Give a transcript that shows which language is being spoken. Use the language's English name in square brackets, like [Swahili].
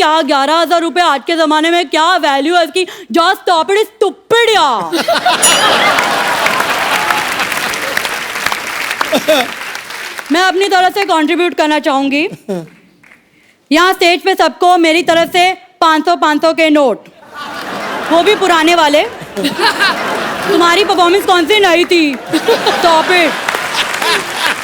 [Hindi] यार 11,000 रुपए आज के जमाने में क्या वैल्यू है इसकी? [English] Just stop it, stupid यार। [Hindi] मैं अपनी तरफ से कंट्रीब्यूट करना चाहूंगी। यहाँ स्टेज पे सबको मेरी तरफ से 500 के नोट, वो भी पुराने वाले। तुम्हारी परफॉर्मेंस कौन सी नई थी? [English] Stop it.